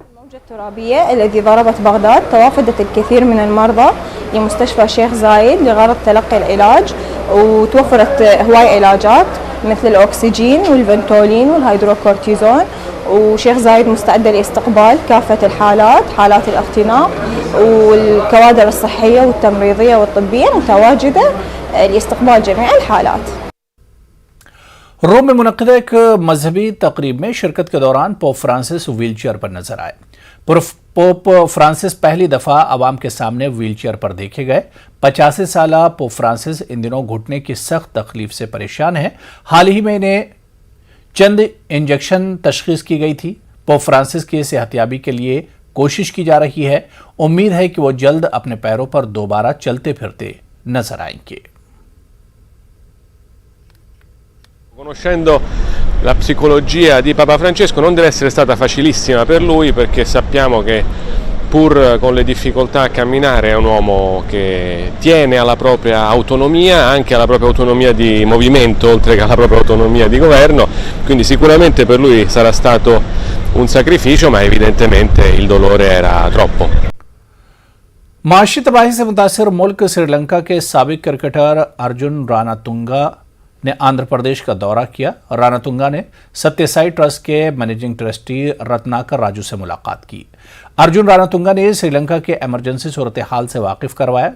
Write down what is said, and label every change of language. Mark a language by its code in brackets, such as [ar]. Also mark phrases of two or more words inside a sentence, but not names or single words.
[ar] الترابية الذي ضربت بغداد توافدت الكثير من المرضى لمستشفى الشيخ زايد لغرض تلقي العلاج وتوفرت هواي علاجات مثل الأكسجين والفنتولين والهيدروكورتيزون وشيخ زايد مستعدة لاستقبال كافة الحالات حالات الاختناق والكوادر الصحية والتمريضية والطبية متواجدة لاستقبال جميع الحالات. [hi] रोम में मुनक्किदा एक मजहबी तकरीब में शिरकत के दौरान पोप फ्रांसिस व्हीलचेयर पर नजर आए। पोप फ्रांसिस पहली दफा आवाम के सामने व्हीलचेयर पर देखे गए। 85 साल पोप फ्रांसिस इन दिनों घुटने की सख्त तकलीफ से परेशान हैं। हाल ही में इन्हें चंद इंजेक्शन तशखीस की गई थी। पोप फ्रांसिस की सेहतयाबी के लिए कोशिश की जा रही है। उम्मीद है कि वो जल्द अपने पैरों पर दोबारा चलते फिरते नजर आएंगे। [it] Conoscendo la psicologia di Papa Francesco non deve essere stata facilissima per lui, perché sappiamo che pur con le difficoltà a camminare è un uomo che tiene alla propria autonomia, anche alla propria autonomia di movimento oltre che alla propria autonomia di governo, quindi sicuramente per lui sarà stato un sacrificio, ma evidentemente il dolore era troppo. [hi] माशी तबाही से मुतासर मुल्क श्रीलंका के साबिक क्रिकेटर अर्जुन रानातुंगा ने आंध्र प्रदेश का दौरा किया। रानातुंगा ने सत्यसाई ट्रस्ट के मैनेजिंग ट्रस्टी रत्नाकर राजू से मुलाकात की। अर्जुन रानातुंगा ने श्रीलंका के इमरजेंसी सूरत हाल से वाकिफ करवाया।